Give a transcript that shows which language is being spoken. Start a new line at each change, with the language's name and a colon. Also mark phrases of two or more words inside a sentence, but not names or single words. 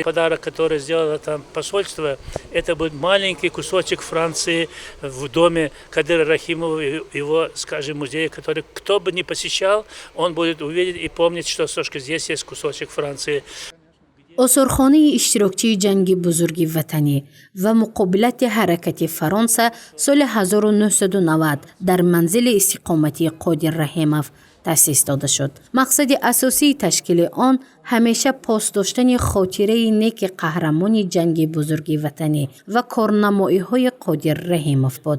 Russian: Подарок, который сделало там посольство, это будет маленький кусочек Франции в доме Қодира Раҳимова, его, скажем, музея, который кто бы ни посещал, он будет увидеть и помнить, что все-таки здесь есть кусочек Франции.
Tajik: осорхонаи иштирокчии ҷанги бузурги ватанӣ ва муқобилати ҳаракати Фаронса соли 1990 дар манзили истиқоматии Қодир Раҳимов таъсис дода шуд. мақсади асосии ташкили он ҳамеша пос доштани хотираи неки қаҳрамони ҷанги бузурги ватанӣ ва корнамоиҳои Қодир Раҳимов буд.